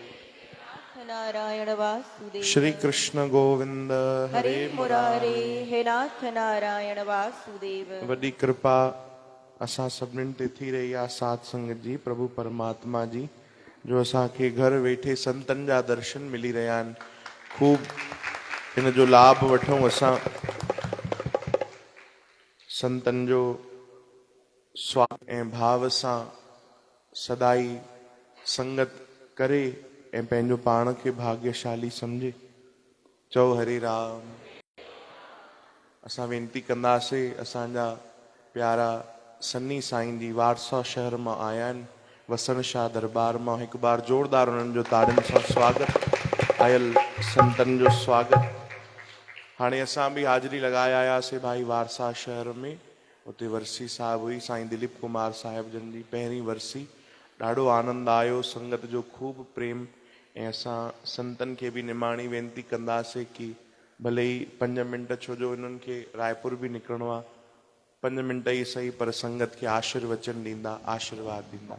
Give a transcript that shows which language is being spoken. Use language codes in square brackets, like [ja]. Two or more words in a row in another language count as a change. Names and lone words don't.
[hi] नारायण वासुदेव। श्री कृष्ण गोविंद हरे मुरारे, हे नाथ नारायण वासुदेव। [sd] वॾी कृपा असां सभिनीनि ते थी रही आहे साध संगत जी, प्रभु परमात्मा जी, जो असांखे घर वेठे संतनि जा दर्शन मिली रहिया आहिनि। खूब हिन जो लाभ वठूं, असां संतनि जो स्वागत ऐं भाव सां सदाई संगत करे ऐं पंहिंजो पाण खे भाग्यशाली सम्झे। चओ हरे राम। असां वेनती कंदासीं, असांजा प्यारा सन्नी साईं जी वारसा शहर मां आया आहिनि, वसण शाह दरबार मां। हिकु बार ज़ोरदार उन्हनि जो ताड़ियुनि सां स्वागत। आयल संतनि जो स्वागत। हाणे असां बि हाज़िरी लॻाए आयासीं भाई वारसा शहर में। उते वरसी साहिब हुई, साईं दिलीप कुमार साहिब जन जी पहिरीं वरसी। ॾाढो आनंद आयो, संगत जो खूब प्रेम। ऐं असां संतनि खे बि निमाणी वेनती कंदासीं कि भले ई 5 मिंट, छो जो इन्हनि खे रायपुर बि निकिरणो आहे, 5 मिंट ई सही पर संगत खे आशीर्वचन ॾींदा, आशीर्वाद ॾींदा।